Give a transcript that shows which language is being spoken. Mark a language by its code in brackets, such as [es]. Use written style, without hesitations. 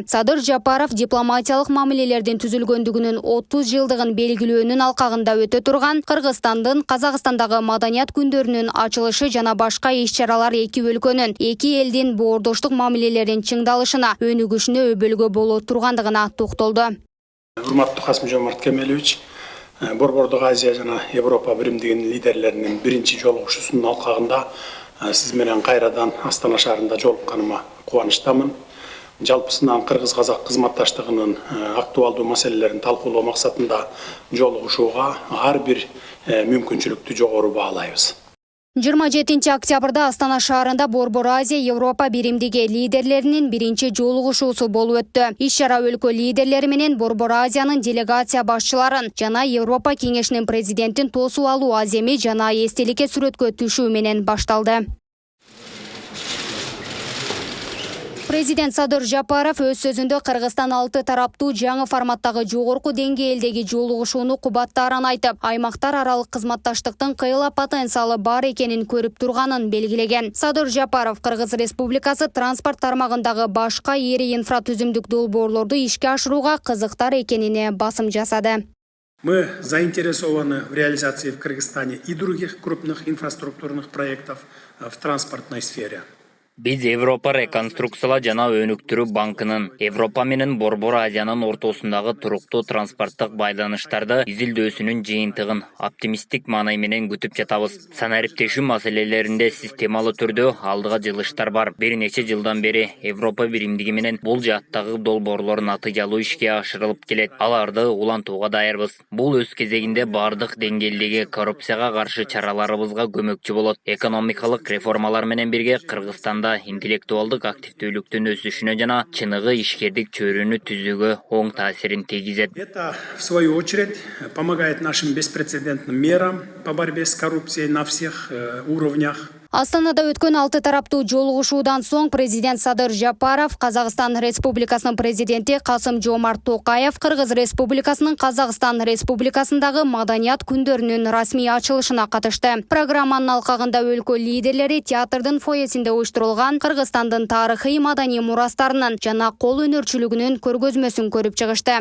[ky] Садыр Жапаров дипломатиялык мамилелердин түзүлгөндүгүнүн 30 жылдыгын белгилөөнүн алкагында өтө турган Кыргызстандын Казакстандагы маданият күндөрүнүн ачылышы жана башка иш-чаралар эки өлкөнүн, эки элдин боордоштук мамилелерин чыңдалышына, өнүгүшүнө өбөлгө боло тургандыгына токтолду. Урматтуу Касым-Жомарт Кемелевич, Борбордук Азия жана Европа биримдигинин лидерлеринин биринчи жолугушуусунун алкагында сиз менен кайрадан Астана шаарында жолукканыма кубанычтамын. жалпысынан қырғыз-қазақ қызматташтығының актуалдуу маселелерин талкуулоо максатында жолугушууга ар бир мүмкүнчүлүктү жогору баалайбыз. 27 октябрда Астана шаарында Борбор Азия Европа биримдиги лидерлеринин биринчи жолугушуусу болуп өттү. Иш-чара өлкө лидерлери менен Борбор Азиянын делегация башчыларын жана Европа кеңешинин президентин тосуп алуу аземи жана эстеликке сүрөткө түшүү менен башталды. Президент Садыр Жапаров өз сөзүндө Кыргызстан 6 тараптуу жаңы форматтагы жогорку деңгээлдеги жолугушууну кубаттаарын айтып, аймактар аралык кызматташтыктын кыйла потенциалы бар экенин көрүп турганын белгилеген. Садыр Жапаров Кыргыз Республикасы транспорт тармагындагы башка ири инфратүзүмдүк долбоорлорду ишке ашырууга кызыктар экенине басым жасады. [ru] Мы заинтересованы в реализации в Кыргызстане и других крупных инфраструктурных проектов в транспортной сфере. [ky] Биз Европа реконструкциялоо жана өнүктүрүү банкынын Европа менен Борбор Азиянын ортосундагы туруктуу транспорттук байланыштарды изилдөөсүнүн жыйынтыгын оптимисттик маанай менен күтүп жатабыз. Санариптешүү маселелеринде системалуу түрдө алдыга жылыштар бар. Бир нече жылдан бери Европа биримдиги менен бул жааттагы долбоорлор натыйжалуу ишке ашырылып келет. Аларды улантууга даярбыз. Бул өз кезегинде бардык деңгээлдеги коррупцияга каршы чараларыбызга көмөкчү болот. Экономикалык реформалар менен бирге Кыргызстанда интеллектуалдык активдүүлүктүн өсүшүнө жана чыныгы ишкердик чөйрөнү түзүүгө оң таасирин тийгизет. [ru] Это, в свою очередь, помогает нашим беспрецедентным мерам по борьбе с коррупцией на всех уровнях. [ky] Астанада өткөн 6 тараптуу жолугушуудан соң президент Садыр Жапаров, Казакстан Республикасынын президенти Касым-Жомарт Токаев Кыргыз Республикасынын Казакстан Республикасындагы маданият күндөрүнүн расмий ачылышына катышты. Программанын алкагында өлкө лидерлери театрдын фойесинде уюштурулган Кыргызстандын тарыхый маданий мурастарынын жана кол өнөрчүлүгүнүн көргөзмөсүн көрүп чыгышты.